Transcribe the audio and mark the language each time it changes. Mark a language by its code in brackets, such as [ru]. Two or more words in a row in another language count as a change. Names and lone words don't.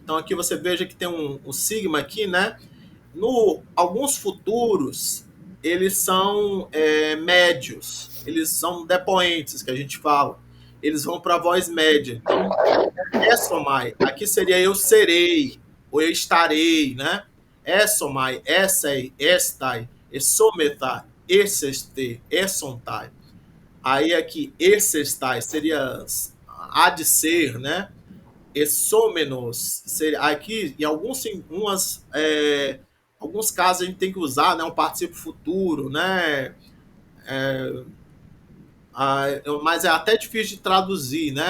[pt] Então aqui você veja que tem um sigma aqui, né? Alguns futuros, eles são médios, eles são depoentes, que a gente fala. Eles vão para a voz média. Então, essomai, aqui seria eu serei, ou eu estarei, né? [el] Essomai, essei, estai, essometai, esseste, essontai. [pt] Aí aqui, essestai seria há de ser, né? Essômenos seria aqui, em alguns casos a gente tem que usar, né, um particípio futuro, né? Mas é até difícil de traduzir, né?